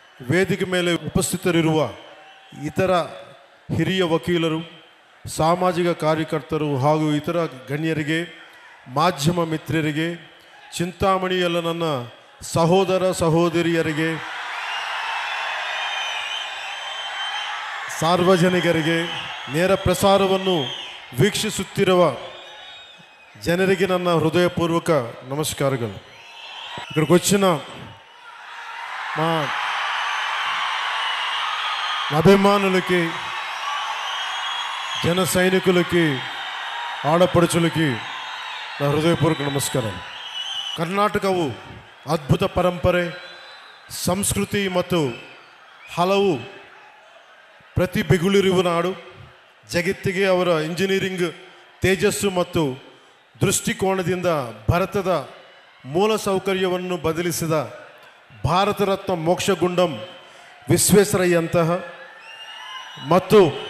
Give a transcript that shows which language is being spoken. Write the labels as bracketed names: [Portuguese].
[Kannada] ವೇದಿಕೆ ಮೇಲೆ ಉಪಸ್ಥಿತರಿರುವ ಇತರ ಹಿರಿಯ ವಕೀಲರು, ಸಾಮಾಜಿಕ ಕಾರ್ಯಕರ್ತರು ಹಾಗೂ ಇತರ ಗಣ್ಯರಿಗೆ, ಮಾಧ್ಯಮ ಮಿತ್ರರಿಗೆ, ಚಿಂತಾಮಣಿಯಲ್ಲ ನನ್ನ ಸಹೋದರ ಸಹೋದರಿಯರಿಗೆ, ಸಾರ್ವಜನಿಕರಿಗೆ, ನೇರ ಪ್ರಸಾರವನ್ನು ವೀಕ್ಷಿಸುತ್ತಿರುವ ಜನರಿಗೆ ನನ್ನ ಹೃದಯಪೂರ್ವಕ నమస్కారాలు. [Telugu] ఇక్కడికి వచ్చిన మా అభిమానులకి, జన సైనికులకి, ఆడపడుచులకి నా హృదయపూర్వక నమస్కారాలు. [Kannada] ಕರ್ನಾಟಕವು ಅದ್ಭುತ ಪರಂಪರೆ, ಸಂಸ್ಕೃತಿ ಮತ್ತು ಹಲವು ಪ್ರತಿಭೆಗಳಿರುವ ನಾಡು. ಜಗತ್ತಿಗೆ ಅವರ ಇಂಜಿನಿಯರಿಂಗ್ ತೇಜಸ್ಸು ಮತ್ತು ದೃಷ್ಟಿಕೋನದಿಂದ ಭಾರತದ ಮೂಲಸೌಕರ್ಯವನ್ನು ಬದಲಿಸಿದ ಭಾರತ ರತ್ನ ಮೋಕ್ಷಗುಂಡಂ ವಿಶ್ವೇಶ್ವರಯ್ಯಂತಹ ಮತ್ತು